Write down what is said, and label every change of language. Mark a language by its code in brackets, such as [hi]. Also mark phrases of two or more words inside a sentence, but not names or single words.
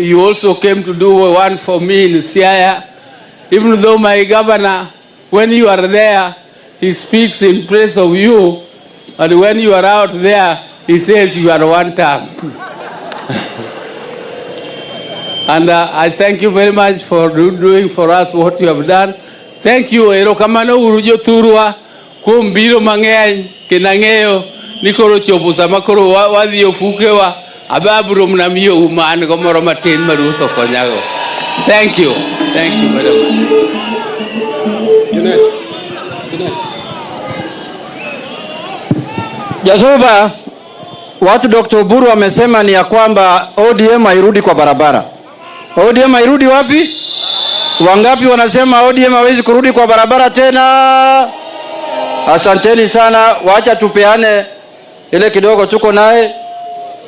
[en] You also came to do one for me in Siaya. Even though my governor, when you are there, he speaks in praise of you, and when you are out there, he says you are 1 term. And I thank you very much for doing for us what you have done. Thank you. [luo] Erokamano urujo turwa kumbiro mang'eny kenang'eyo nikoro chopo sama koro wadhi ofukewa ababuro mnamiyo uman gomoro matin maruto konyago. [en] Thank you. Thank you very much. Good next. Good next. [sw] Jasuba, watu Dr. Oburu amesema ni ya kwamba ODM hairudi kwa barabara. ODM hairudi wapi? Wangapi wanasema ODM hawezi kurudi kwa barabara tena? Asanteni sana, wacha tupeane ile kidogo tuko naye.